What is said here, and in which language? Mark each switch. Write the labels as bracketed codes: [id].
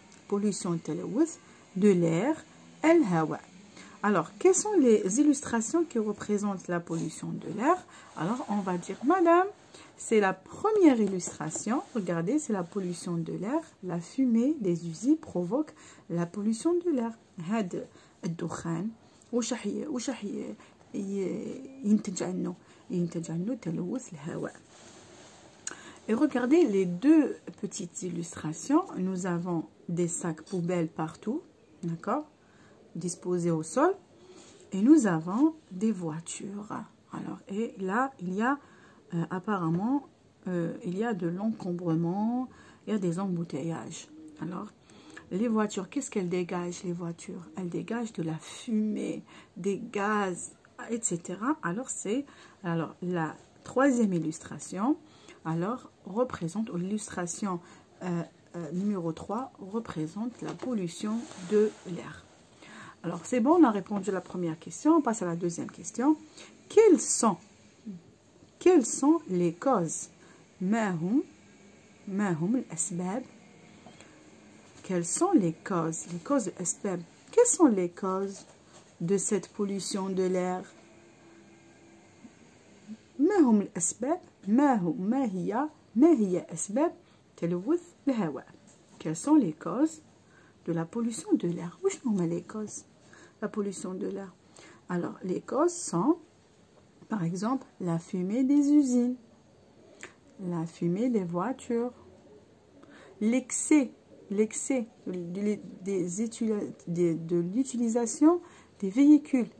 [fr] Pollution التلوث de l'air, الهواء. Alors, quelles sont les illustrations qui représentent la pollution de l'air? Alors, on va dire, madame, c'est la première illustration. Regardez, c'est la pollution de l'air. La fumée des usines provoque la pollution de l'air. [ar] هذا الدخان وش ينتج عنه تلوث الهواء. [fr] Et regardez les deux petites illustrations. Nous avons des sacs poubelles partout, d'accord, disposés au sol. Et nous avons des voitures. Alors, et là, il y a apparemment, il y a de l'encombrement, il y a des embouteillages. Alors, les voitures, qu'est-ce qu'elles dégagent, les voitures? Elles dégagent de la fumée, des gaz, etc. Alors, la troisième illustration, alors, représente, ou l'illustration numéro 3, représente la pollution de l'air. Alors, c'est bon, on a répondu à la première question. On passe à la deuxième question. Quelles sont les causes? [ar] ما هم الأسباب? [fr] Quelles sont les causes? Les causes الأسباب. Quelles sont les causes de cette pollution de l'air? [ar] ما هم الأسباب؟ ما هي أسباب تلوث الهواء? [fr] Quelles sont les causes de la pollution de l'air? Où sont les causes? La pollution de l'air. Alors, les causes sont, par exemple, la fumée des usines, la fumée des voitures, l'excès de l'utilisation des véhicules.